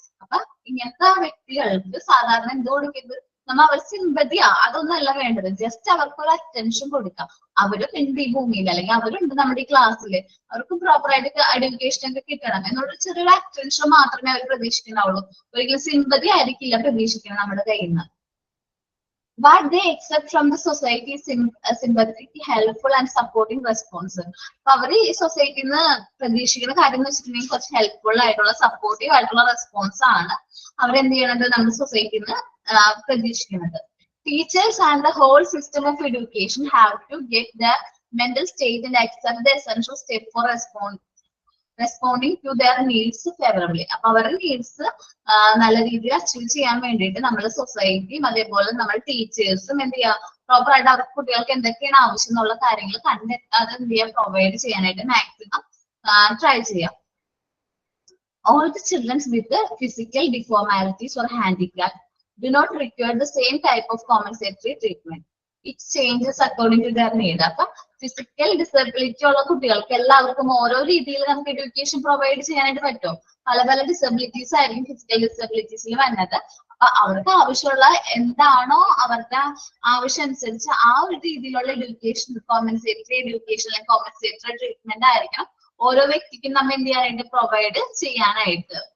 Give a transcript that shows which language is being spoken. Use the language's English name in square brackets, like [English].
[Malayalam] അപ്പൊ ഇങ്ങനത്തെ വ്യക്തികൾക്ക് സാധാരണ എന്ത് കൊടുക്കരുത്, നമ്മൾ അവർ സിമ്പതിയാ അതൊന്നല്ല വേണ്ടത്, ജസ്റ്റ് അവർക്ക് ഒരു അറ്റൻഷൻ കൊടുക്കാം. അവര് ഉണ്ട് ഈ ഭൂമിയിൽ, അല്ലെങ്കിൽ അവരുണ്ട് നമ്മുടെ ഈ ക്ലാസ്സിൽ, അവർക്ക് പ്രോപ്പർ ആയിട്ട് എഡ്യൂക്കേഷൻ ഒക്കെ കിട്ടണം എന്നുള്ള ചെറിയൊരു അറ്റൻഷൻ മാത്രമേ അവർ പ്രതീക്ഷിക്കുന്നുള്ളൂ. ഒരിക്കലും സിമ്പതി ആയിരിക്കില്ല പ്രതീക്ഷിക്കണം നമ്മുടെ കയ്യിൽ നിന്ന്. [English] What they accept from the society is sympathetic, helpful and supporting response. [Malayalam] അപ്പൊ അവര് ഈ സൊസൈറ്റിയിൽ നിന്ന് പ്രതീക്ഷിക്കുന്ന കാര്യം എന്ന് വെച്ചിട്ടുണ്ടെങ്കിൽ കുറച്ച് ഹെൽപ്ഫുൾ ആയിട്ടുള്ള സപ്പോർട്ടീവ് ആയിട്ടുള്ള റെസ്പോൺസ് ആണ് അവരെന്ത് ചെയ്യണത് നമ്മുടെ സൊസൈറ്റിയിൽ നിന്ന് പ്രതീക്ഷിക്കുന്നത്. [English] Teachers and the whole system of education have to get the mental state and accept the essential step for responding to their needs favorably. [Malayalam] അപ്പൊ അവരുടെ നീഡ്സ് നല്ല രീതിയിൽ അച്ചീവ് ചെയ്യാൻ വേണ്ടിയിട്ട് നമ്മുടെ സൊസൈറ്റിയും അതേപോലെ നമ്മുടെ ടീച്ചേഴ്സും എന്ത് ചെയ്യുക, പ്രോപ്പർ ആയിട്ട് അവർക്ക് കുട്ടികൾക്ക് എന്തൊക്കെയാണ് ആവശ്യം എന്നുള്ള കാര്യങ്ങൾ കണ്ടെത്താതെ എന്ത് ചെയ്യുക, പ്രൊവൈഡ് ചെയ്യാനായിട്ട് മാക്സിമം ട്രൈ ചെയ്യാം. [English] All the children with physical deformities or handicap do not require the same type of compensatory treatment. It changes according to their need. [Malayalam] അപ്പൊ ഫിസിക്കൽ ഡിസബിലിറ്റി ഉള്ള കുട്ടികൾക്ക് എല്ലാവർക്കും ഓരോ രീതിയിൽ നമുക്ക് എഡ്യൂക്കേഷൻ പ്രൊവൈഡ് ചെയ്യാനായിട്ട് പറ്റും. പല പല ഡിസബിലിറ്റീസ് ആയിരിക്കും ഫിസിക്കൽ ഡിസബിലിറ്റീസിൽ വരുന്നത്. അപ്പൊ അവർക്ക് ആവശ്യമുള്ള എന്താണോ അവരുടെ ആവശ്യം അനുസരിച്ച് ആ ഒരു രീതിയിലുള്ള എഡ്യൂക്കേഷൻ, കോമ്പൻസേറ്ററി എഡ്യൂക്കേഷൻ അല്ലെങ്കിൽ കോമ്പൻസേറ്ററി ട്രീറ്റ്മെന്റ് ആയിരിക്കണം ഓരോ വ്യക്തിക്കും നമ്മൾ എന്ത് ചെയ്യാനായിട്ട് പ്രൊവൈഡ് ചെയ്യാനായിട്ട്.